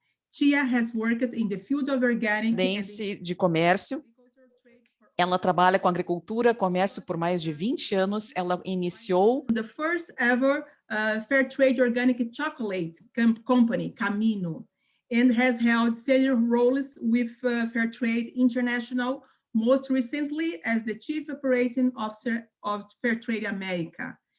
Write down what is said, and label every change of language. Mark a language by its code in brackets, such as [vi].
[en] Tia has worked in the field of organic [pt] de Comércio. Ela trabalha com agricultura, comércio por mais de 20 anos. Ela iniciou [en] the first ever fair trade organic chocolate company, Camino, and has held senior roles with Fair Trade International, most recently as the Chief Operating Officer of Fair Trade America.